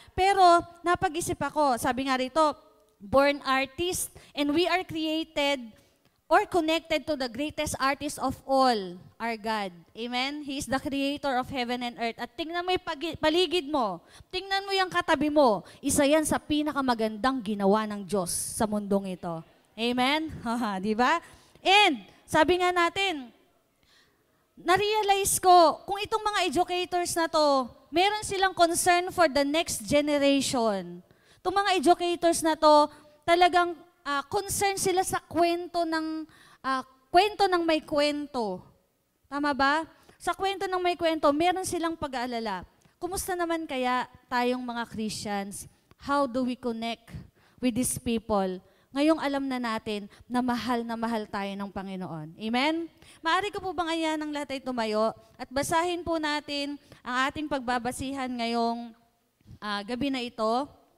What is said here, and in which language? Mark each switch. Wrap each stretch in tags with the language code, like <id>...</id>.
<tl>Pero napag-isip ako, sabi nga rito,</tl> <en>born artist and we are created or connected to the greatest artist of all, our God. Amen? He is the creator of heaven and earth.</en> <tl>At tingnan mo yung paligid mo. Tingnan mo yung katabi mo. Isa yan sa pinakamagandang ginawa ng Diyos sa mundong ito. Amen? Di ba? And, sabi nga natin, na-realize ko, kung itong mga educators na to, meron silang concern</tl> <en>for the next generation.</en> <tl>Itong mga educators na to, talagang concern sila sa kwento ng may kwento. Tama ba? Sa kwento ng may kwento, meron silang pag-aalala. Kumusta naman kaya tayong mga Christians?</tl> <en>How do we connect with these people?</en> <tl>Ngayong alam na natin na mahal tayo ng Panginoon. Amen? Maaari ko po ba ngayon ng lahat ay tumayo at basahin po natin ang ating pagbabasihan ngayong gabi na ito.</tl>